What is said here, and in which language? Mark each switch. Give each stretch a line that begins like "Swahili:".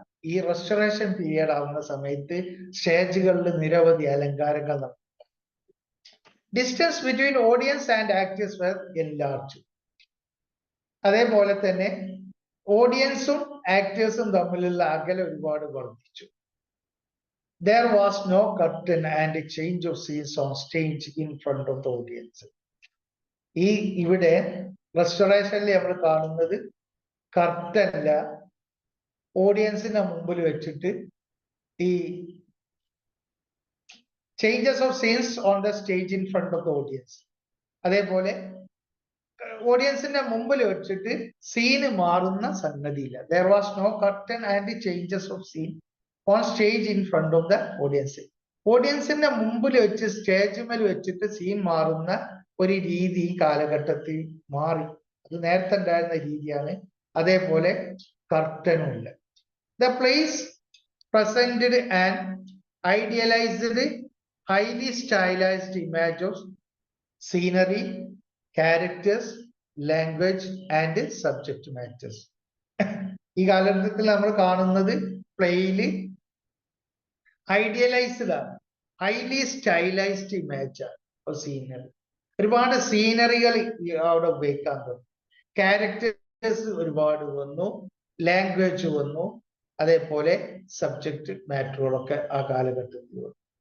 Malayalam: ഈ restoration period ആവുന്ന സമയത്ത് സ്റ്റേജുകളിൽ നിരവധി അലങ്കാരങ്ങൾ നടക്കും.
English: Distance between audience and actors were enlarged.
Malayalam: അതേപോലെ തന്നെ ഓഡിയൻസും ആക്ടേഴ്സും തമ്മിലുള്ള അകലം ഒരുപാട് വർദ്ധിച്ചു.
English: There was no curtain and a change of scenes on stage in front of the audience.
Malayalam: ഇവിടെ റെസ്റ്റോറേഷനിൽ നമ്മൾ കാണുന്നത് കർട്ടനല്ല, ഓഡിയൻസിന്റെ മുമ്പിൽ വെച്ചിട്ട്
English: ഈ changes of scenes on the stage in front of the audience.
Malayalam: അതേപോലെ ഓഡിയൻസിന്റെ മുമ്പിൽ വെച്ചിട്ട് സീന് മാറുന്ന സംഗതിയില്ല.
English: There was no curtain and changes of scene on stage in front of the audience.
Malayalam: ഓഡിയൻസിന്റെ മുമ്പിൽ വെച്ച് സ്റ്റേജിന്മേൽ വെച്ചിട്ട് സീൻ മാറുന്ന ഒരു രീതി ഈ കാലഘട്ടത്തിൽ മാറി. അത് നേരത്തെ ഉണ്ടായിരുന്ന രീതിയാണ്. അതേപോലെ കർട്ടനും ഇല്ല.
English: The place presented an idealized, highly stylized image of scenery, characters, language and subject matters.
Malayalam: ഈ കാലഘട്ടത്തിൽ നമ്മൾ കാണുന്നത് പ്ലേയില് ഐഡിയലൈസ്ഡ് ആണ്, ഹൈലി സ്റ്റൈലൈസ്ഡ് ഇമേജ് ആണ് സീനറി. ഒരുപാട് സീനറികൾ അവിടെ ഉപയോഗിക്കാൻ തുടങ്ങി. ക്യാരക്ടേഴ്സ് ഒരുപാട് വന്നു, ലാംഗ്വേജ് വന്നു, അതേപോലെ സബ്ജക്ട് മാറ്ററുകളൊക്കെ ആ കാലഘട്ടത്തിൽ വന്നു.